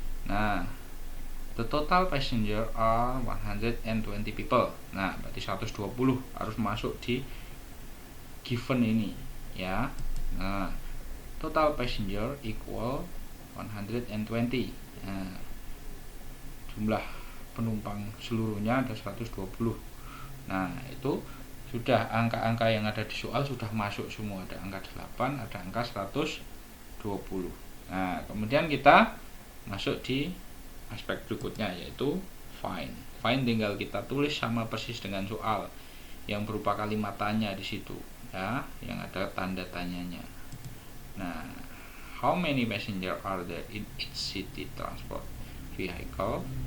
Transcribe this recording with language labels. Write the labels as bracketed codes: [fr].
[en] Nah, the total passenger are 120 people. [id] Nah, berarti 120 harus masuk di given ini ya. [en] Nah, total passenger equal 120. [id] Nah, jumlah penumpang seluruhnya ada 120. Nah, itu sudah angka-angka yang ada di soal sudah masuk semua. Ada angka 8, ada angka 120. Nah, kemudian kita masuk di aspek berikutnya, yaitu find. Find tinggal kita tulis sama persis dengan soal yang berupa kalimat tanya di situ ya, yang ada tanda tanyanya. [en] Nah, how many passenger are there in each city transport vehicle?